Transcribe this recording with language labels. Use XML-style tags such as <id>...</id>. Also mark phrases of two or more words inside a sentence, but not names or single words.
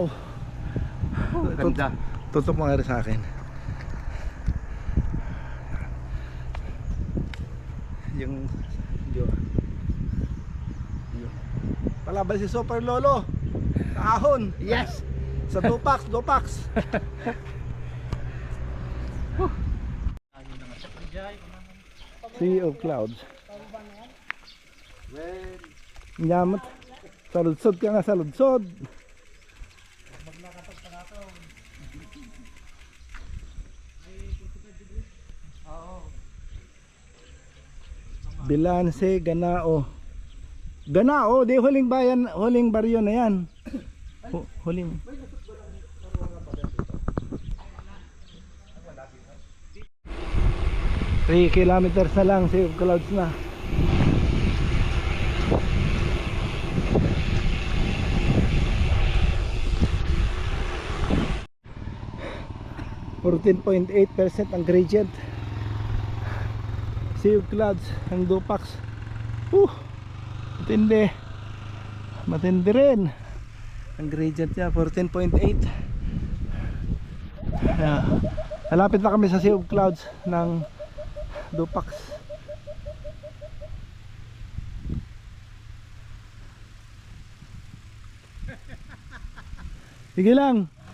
<tl>Ganda. Tutok mo nga rin sa akin. Yung palaban si Super Lolo. Ahon. Yes. Sa Dupax. Sea of clouds.</tl> <ilo>Nyamat. Saludsod ka nga, saludsod.</ilo> <tl>Bilanse, Ganao. Ganao, di huling bayan, huling baryo na yan. Huling.</tl> <en>Three kilometers</en> <tl>na lang, Sea of Clouds na. .8% ang gradient. Sea of Clouds ang Dupax. Matindi rin ang gradient niya, 14.8. Malapit na kami sa Sea of Clouds ng Dupax. Sige lang.</tl>